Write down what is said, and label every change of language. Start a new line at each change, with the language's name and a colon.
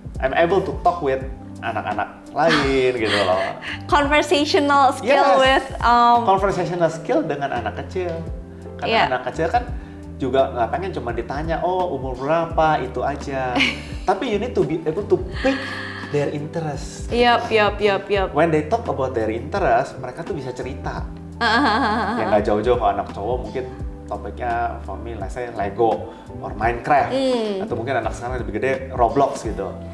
English: I'm able to talk with
Indonesian: anak-anak lain gitu loh.
English: Conversational skill with conversational skill
Indonesian: dengan anak kecil. Karena anak kecil kan juga nggak pengen cuma ditanya, oh umur berapa, itu aja.
English: Tapi you need to be able to pick their interest. Yup. When they talk about their interest,
Indonesian: mereka tuh bisa cerita. Ya nggak jauh-jauh kalau anak cowok mungkin topiknya
English: for me, let's say Lego or Minecraft.
Indonesian: Atau mungkin anak sekarang lebih gede Roblox gitu.